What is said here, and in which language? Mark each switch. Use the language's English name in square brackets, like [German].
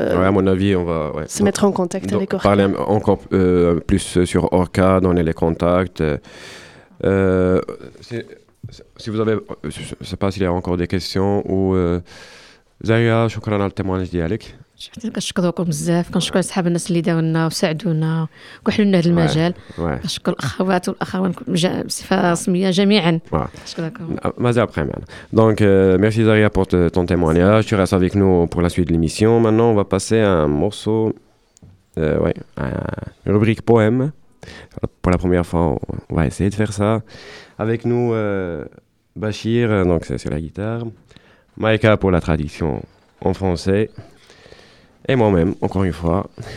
[French] ouais, à mon avis on va ouais. Se mettre en contact donc, avec Orca parler encore plus sur Orca donner les contacts si vous avez je sais pas s'il y a encore des questions ou Zahia [Arabic] شكرا على التيمونيج ديالك كنشكركم بزاف كنشكر اصحاب الناس اللي داونا وساعدونا وكحلوا لنا هذا المجال كنشكر الاخوات والاخوان بصفه رسميه جميعا شكرا لكم مازال بخير معنا [French] دونك ميرسي زاريا بور تون تيمونياج tu restes avec nous pour la suite de l'émission maintenant on va passer à un morceau ouais rubrique poème pour la première fois on va essayer de faire ça avec nous Bachir donc c'est la guitare Maïka pour la tradition en français et moi-même, encore une fois.